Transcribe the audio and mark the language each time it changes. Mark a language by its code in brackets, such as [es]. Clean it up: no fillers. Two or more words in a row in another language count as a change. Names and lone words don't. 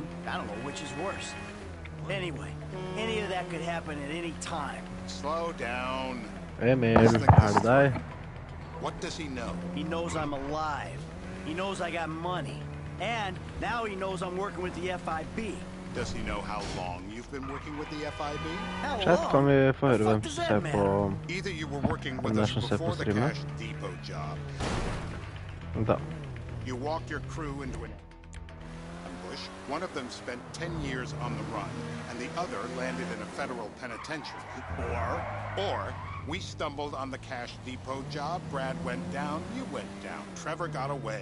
[en] I don't know which is worse. Anyway, any of that could happen at any time. Slow down. Emil, hej. What does he know? He knows I'm alive. He knows I got money. And now he knows I'm working with the FIB. Does he know how long you've been working with the FIB? [no] Chat kan vi få høre hvem som ser på [en] Either you were working with us before the Cash Depot job. [no] Vent da. [en] You walked your crew into an ambush. One of them spent 10 years on the run, and the other landed in a federal penitentiary. Or we stumbled on the Cash Depot job, Brad went down, you went down, Trevor got away.